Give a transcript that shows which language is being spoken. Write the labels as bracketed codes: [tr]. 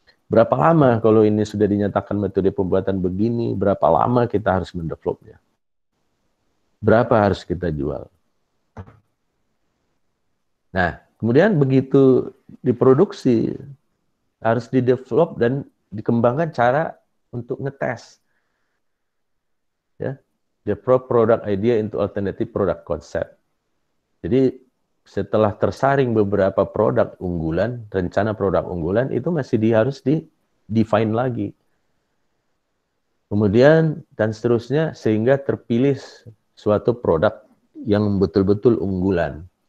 [id] Berapa lama kalau ini sudah dinyatakan metode pembuatan begini, berapa lama kita harus mendevelopnya. Berapa harus kita jual. Nah, kemudian begitu diproduksi, harus didevelop dan dikembangkan cara untuk ngetes. Ya. [en] Develop product idea into alternative product concept. [id] Jadi setelah tersaring beberapa produk unggulan, rencana produk unggulan itu masih harus di-define lagi. Kemudian dan seterusnya sehingga terpilih suatu produk yang betul-betul unggulan.